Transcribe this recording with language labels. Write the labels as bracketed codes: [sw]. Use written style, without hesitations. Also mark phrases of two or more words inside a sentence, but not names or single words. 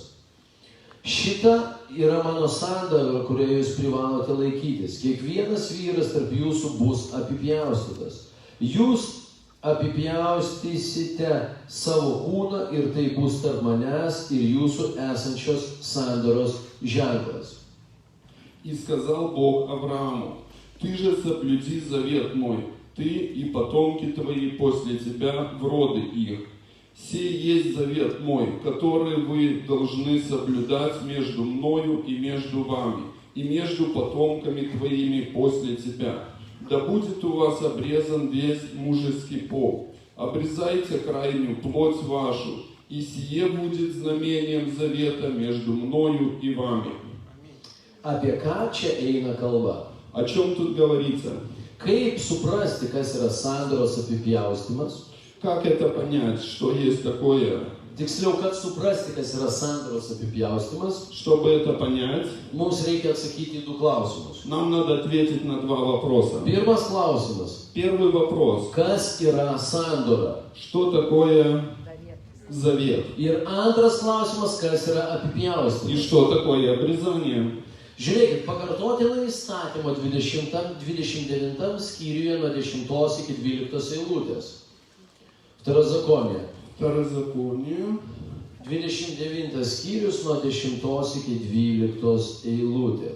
[lt] Šita yra mano sandora, kurioje jūs privalote laikytis. Kiekvienas vyras tarp jūsų bus apipjaustytas. Jūs apipjaustysite savo kūną ir tai bus tarp manęs ir jūsų esančios sandoros ženklas. [ru] И сказал Бог Аврааму: ты же соблюди завет мой, ты и потомки твои после тебя в роды их. Сей есть завет мой, который вы должны соблюдать между мною и между вами, и между потомками твоими после тебя. Да будет у вас обрезан весь мужеский пол. Обрезайте крайнюю плоть вашу, и сие будет знамением завета между мною и вами. [lt] Apie ką čia eina kalba? [ru] О чем тут говорится? [lt] Kaip suprasti, kas yra sandoros apipjaustymas? [ru] Как это понять, что есть такое? [lt] Tiksliau, kad suprasti, kas yra sandoros apipjaustymas, [ru] Чтобы это понять, [lt] mums reikia atsakyti į du klausimus. [ru] нам надо ответить на два вопроса. [lt] Pirmas klausimas. [ru] Первый вопрос. [lt] Kas yra sandora? [ru] Что такое завет? [lt] Ir antras klausimas, kas yra [ru] И [lt] apipjaustymas? [ru] что такое обрезание? [lt] Žiūrėkit, pakartotinai įstatymo 29 skyriuje nuo 10 iki 12 eilutės. [ru] Vtorozakonė. Второзаконие, [lt] 29 skyrius nuo 10 iki 12 eilutės.